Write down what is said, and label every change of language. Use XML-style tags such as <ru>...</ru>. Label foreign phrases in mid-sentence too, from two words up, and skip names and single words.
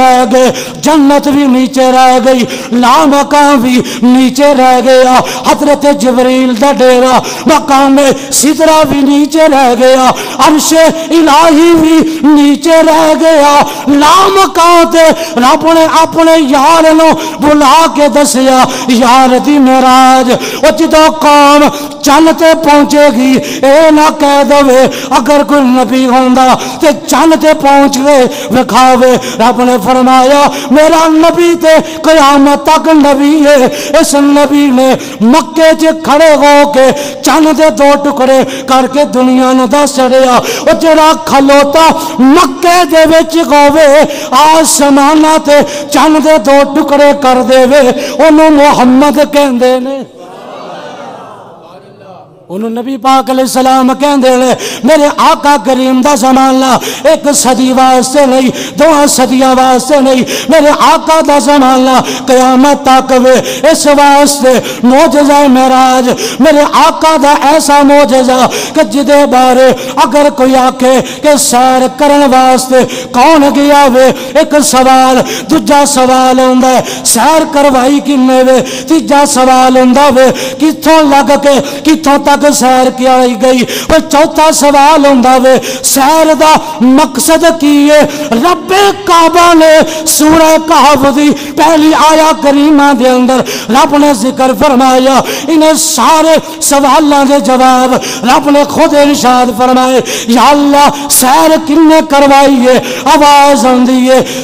<pa>گئے، جنت بھی نیچے رہ گئی، لامکان بھی نیچے رہ گیا، حضرت جبریل دا ڈیرا مقام سدرہ بھی نیچے رہ گیا، عرش الہی بھی نیچے رہ گیا، لامکان تے رب نے اپنے یار نو بلا کے دسیا یار دی معراج، او جدوں قوم چند تے پہنچے گی اے نہ کہہ دے اگر کوئی نبی ہوندا تے چند تے پہنچ گئے وکھاوے، رب نے فرمایا میرا نبی تے قیامت تک نبی ہے، اس نبی نے مکے چ کھڑے ہو کے چند دے دو ٹکڑے کر کے دنیا نو دس چڑیا، او جڑا کھلوتا مکے دے وچ ہووے آسماناں تے چند دے دو ٹکڑے کر دے وے اونوں محمد کہندے نے، انہوں نبی پاک علیہ السلام کہندے لے میرے آقا کریم دا زمانہ ایک صدی واسطے نہیں، دو صدیاں واسطے نہیں، میرے آقا دا زمانہ قیامت تک وے، اس واسطے معجزہ معراج میرے آقا دا ایسا معجزہ کہ جدے بارے اگر کوئی آکھے کہ سیر کرن واسطے کون گیا وے، ایک سوال، دوجا سوال ہوندا ہے سیر کروائی کنے وے، تیجا سوال ہوندا وے کتھوں لگ کے کتھوں تک سیر کی آئی گئی، اور چوتھا سوال ہوندا وے سیر دا مقصد کی ہے۔ رب کعبہ نے سورہ کہف دی پہلی آیا کریمہ دے اندر رب نے ذکر فرمایا، انہیں سارے سوالوں دے جواب رب نے خود ارشاد فرمائے، یا اللہ سیر کنے کروائی ہے، آواز آندی ہے</pa>